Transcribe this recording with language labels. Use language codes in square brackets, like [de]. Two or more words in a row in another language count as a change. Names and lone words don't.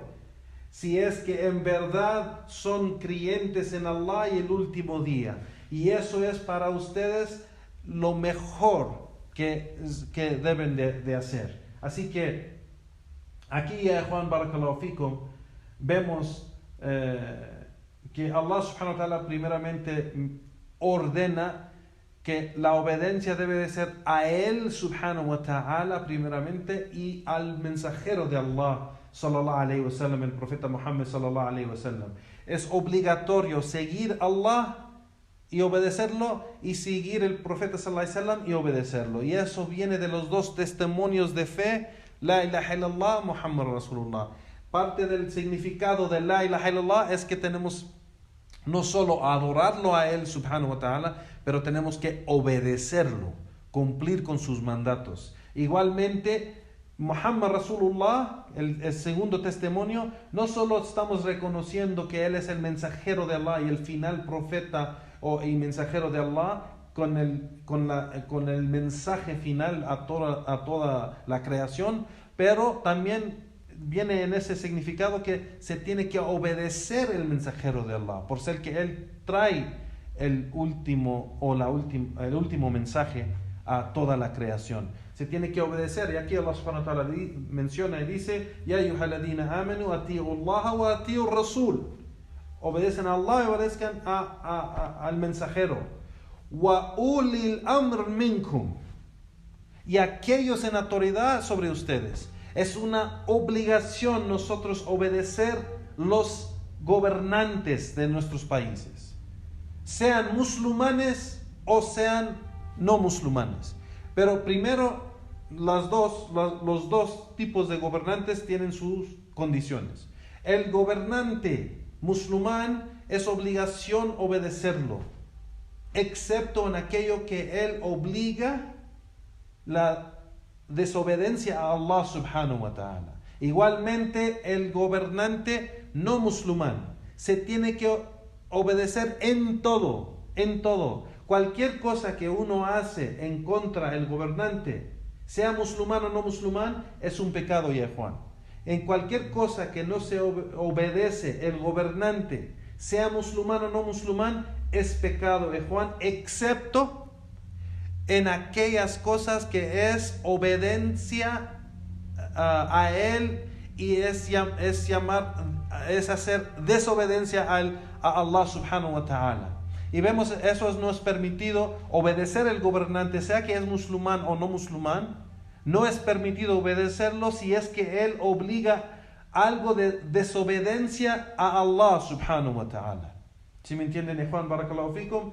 [es] Si es que en verdad son creyentes en Allah y el último día. Y eso es para ustedes lo mejor que deben de hacer. Así que aquí, Juan [ar] بارك الله فيكم, [es] vemos que Allah [ar] سبحانه وتعالى [es] primeramente ordena que la obediencia debe de ser a Él subhanahu wa ta'ala primeramente y al mensajero de Allah [ar] صلى الله عليه وسلم, [es] el profeta Muhammad [ar] صلى الله عليه وسلم. [es] Es obligatorio seguir a Allah y obedecerlo y seguir el profeta [ar] صلى الله عليه وسلم [es] y obedecerlo. Y eso viene de los dos testimonios de fe, [ar] لا إله إلا الله، محمد رسول الله. [es] Parte del significado de [ar] لا إله إلا الله [es] es que tenemos no solo adorarlo a Él [ar] سبحانه وتعالى, [es] pero tenemos que obedecerlo, cumplir con sus mandatos. Igualmente, [ar] محمد رسول الله, [es] el segundo testimonio, no solo estamos reconociendo que Él es el mensajero de Allah y el final profeta y mensajero de Allah, con el mensaje final a toda la creación, pero también viene en ese significado que se tiene que obedecer el mensajero de Allah, por ser que Él trae el último mensaje a toda la creación. Se tiene que obedecer, y aquí Allah [ar] سبحانه وتعالى [es] menciona y dice [ar] يا أيها الذين آمنوا أطيعوا الله وأطيعوا الرسول. [es] Obedecen a Allah y obedezcan al mensajero. [ar] وأولي الأمر منكم. [es] Y aquellos en autoridad sobre ustedes. Es una obligación nosotros obedecer los gobernantes de nuestros países, sean musulmanes o sean no musulmanes. Pero primero, los dos tipos de gobernantes tienen sus condiciones. El gobernante musulmán es obligación obedecerlo, excepto en aquello que él obliga la desobediencia a Allah [ar] سبحانه وتعالى. [es] Igualmente el gobernante no musulmán se tiene que obedecer en todo. Cualquier cosa que uno hace en contra del gobernante, sea musulmán o no musulmán, es un pecado, ya Juan. En cualquier cosa que no se obedece el gobernante, sea musulmán o no musulmán, es pecado, ya Juan, excepto en aquellas cosas que es obediencia a Él y es hacer desobediencia a Allah [ar] سبحانه وتعالى. [es] Y vemos, eso no es permitido, obedecer al gobernante, sea que es musulmán o no musulmán, no es permitido obedecerlo si es que él obliga algo de desobediencia a Allah [ar] سبحانه وتعالى. [es] ¿Sí me entienden, Juan? [ar] بارك الله فيكم.